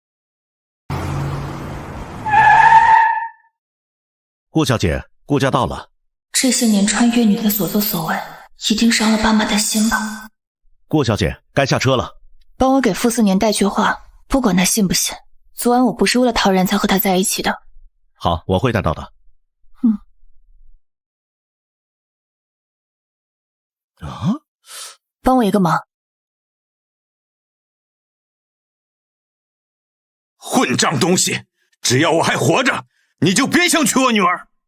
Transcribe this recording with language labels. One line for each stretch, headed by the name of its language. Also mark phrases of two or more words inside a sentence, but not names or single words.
Chinese: 顾小姐，顾家到了。这些年穿越女的所作所为，一定伤了爸媽的心吧？顧小姐，該下車了。幫我給傅斯年帶句話，不管他信不信，昨晚我不是為了陶然才和他在一起的。好，我會帶到的。啊？幫我一個忙。混賬東西！只要我還活着，你就別想娶我女兒。